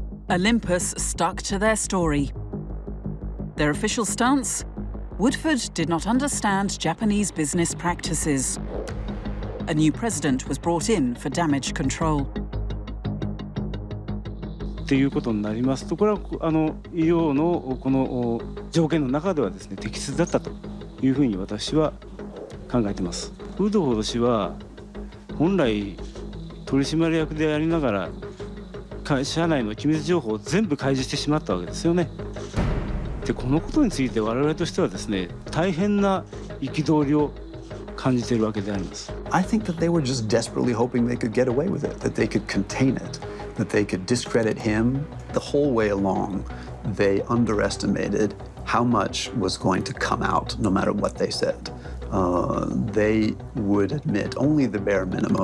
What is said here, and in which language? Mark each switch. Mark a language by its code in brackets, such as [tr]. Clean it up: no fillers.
[en] Olympus stuck to their story. Their official stance? Woodford did not understand Japanese business practices. A new president was brought in for damage control. [ja] っていうことになりますと、これは医療のこの条件の中ではですね、適切だったというふうに私は考えています。ウドホド氏は本来取締役でありながら会社内の機密情報を全部開示してしまったわけですよね。で、このことについて我々としてはですね、大変な憤りを感じているわけであります。 [en] I think that they were just desperately hoping they could get away with it, that they could contain it, that they could discredit him. The whole way along, they underestimated how much was going to come out, no matter what they said. They would admit only the bare minimum.